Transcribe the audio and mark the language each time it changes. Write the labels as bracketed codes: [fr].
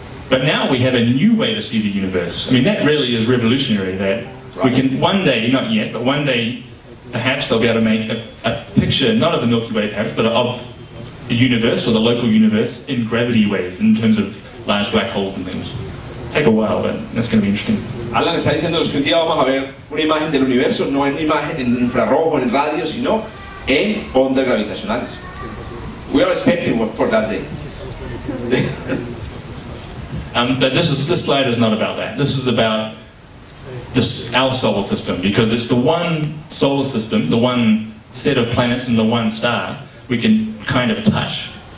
[en] But now we have a new way to see the universe. I mean, that really is revolutionary, that we can one day, not yet, but one day perhaps they'll be able to make a picture, not of the Milky Way perhaps, but of the universe or the local universe in gravity waves, in terms of large black holes and things. Take a while, but that's going to be interesting. [es] Alan está diciéndonos que un día vamos a ver una imagen del universo, no en imagen en infrarrojo, en radio, sino en ondas gravitacionales. [en] We are expecting for that day. But this slide is not about that. This is about our solar system, because it's the one solar system, the one set of planets and the one star we can kind of touch.